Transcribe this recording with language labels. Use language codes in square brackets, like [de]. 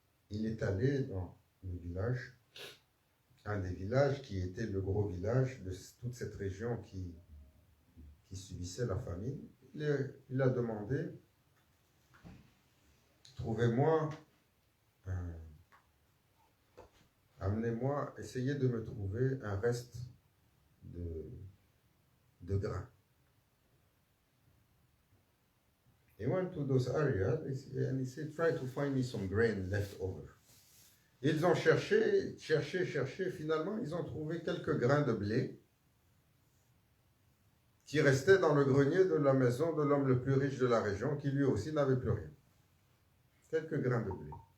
[fr] Il est allé dans le village, un des villages qui était le gros village de toute cette région qui subissait la famine. Il a demandé, trouvez-moi, amenez-moi, essayez de me trouver un reste de grain. [en] He went to those areas and he said, try to find me some grain left over. [fr] Ils ont cherché, finalement, ils ont trouvé quelques grains de blé qui restaient dans le grenier de la maison de l'homme le plus riche de la région, qui lui aussi n'avait plus rien. Quelques grains de blé.